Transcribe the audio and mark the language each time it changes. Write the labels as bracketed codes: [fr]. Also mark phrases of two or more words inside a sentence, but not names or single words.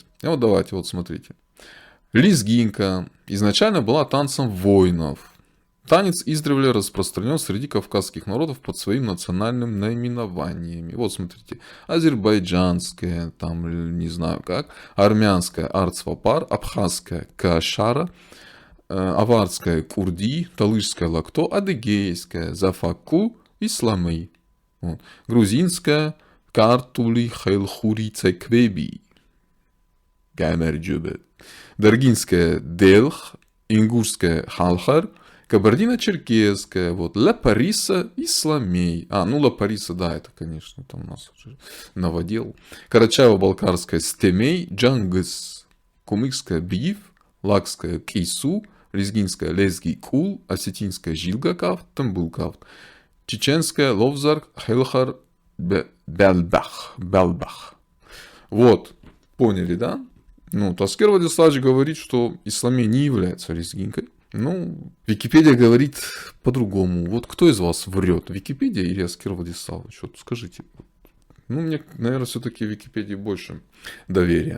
[ru] И вот давайте, вот смотрите. Лезгинка изначально была танцем воинов. Танец издревле распространен среди кавказских народов под своим национальным наименованиями. Вот смотрите, азербайджанская, там не знаю как, армянская арцвапар, абхазская кашара, аварская курди, талышская лакто, адыгейская зафаку, исламей. Вот. Грузинская картули хейлхури цеквеби. Гаймерджубе. Даргинская делх, ингушская халхар, кабардино-черкесская, вот, Ла-Париса, исламей. Ну, Ла-Париса, да, это, конечно, там у нас уже новодел. Карачаево-Балкарская стемей, Джангыс, Кумыкская биев, Лакская кейсу, Лезгинская лезги кул, Осетинская жилгакав, Тамбулкав, Чеченская ловзарк, Хелхар, Белбах. Вот, поняли, да? Ну, Аскер Владиславович говорит, что исламей не является лезгинкой. Ну, Википедия говорит по-другому. Вот кто из вас врет? Википедия или Аскер Владиславович? Вот скажите. Ну, мне, наверное, все-таки в Википедии больше доверия.